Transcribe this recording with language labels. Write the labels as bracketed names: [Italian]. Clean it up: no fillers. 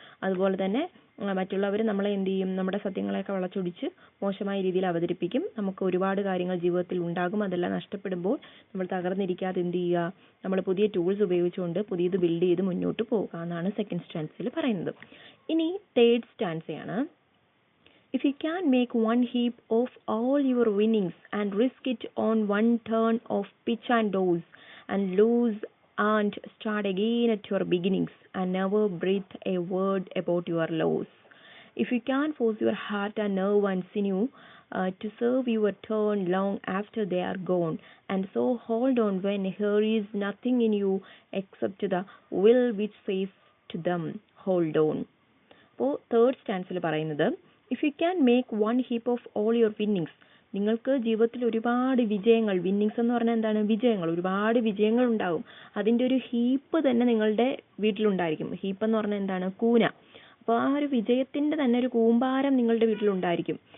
[Malayalam] അതുപോലെ തന്നെ മറ്റുള്ളവർ നമ്മളെ എന്ത് ചെയ്യും? നമ്മുടെ സത്യങ്ങളെയൊക്കെ വളച്ചൊടിച്ച് മോശമായ രീതിയിൽ അവതരിപ്പിക്കും. നമുക്ക് ഒരുപാട് കാര്യങ്ങൾ ജീവിതത്തിൽ ഉണ്ടാകും. അതെല്ലാം നഷ്ടപ്പെടുമ്പോൾ നമ്മൾ തകർന്നിരിക്കാതെ എന്ത് ചെയ്യുക? നമ്മൾ പുതിയ ടൂൾസ് ഉപയോഗിച്ചുകൊണ്ട് പുതിയത് ബിൽഡ് ചെയ്ത് മുന്നോട്ട് പോവുക എന്നാണ് സെക്കൻഡ് സ്റ്റാൻസയിൽ പറയുന്നത്. ഇനി third സ്റ്റാൻസയാണ്. [English] If you can make one heap of all your winnings and risk it on one turn of pitch and toss and lose and start again at your beginnings and never breathe a word about your loss. If you can force your heart and nerve and sinew to serve your turn long after they are gone, and so hold on when there is nothing in you except the will which says to them, hold on. [Malayalam] അപ്പോൾ third സ്റ്റാൻസിൽ പറയുന്നത്, [English] If you can make one heap of all your winnings. [Malayalam] നിങ്ങൾക്ക് ജീവിതത്തിൽ ഒരുപാട് വിജയങ്ങൾ, winnings എന്ന് പറഞ്ഞാൽ എന്താണ്? വിജയങ്ങൾ, ഒരുപാട് വിജയങ്ങൾ ഉണ്ടാകും. അതിൻ്റെ ഒരു ഹീപ്പ് തന്നെ നിങ്ങളുടെ വീട്ടിലുണ്ടായിരിക്കും. ഹീപ്പ് എന്ന് പറഞ്ഞാൽ എന്താണ്? കൂന. അപ്പോൾ ആ ഒരു വിജയത്തിൻ്റെ തന്നെ ഒരു കൂമ്പാരം നിങ്ങളുടെ വീട്ടിലുണ്ടായിരിക്കും.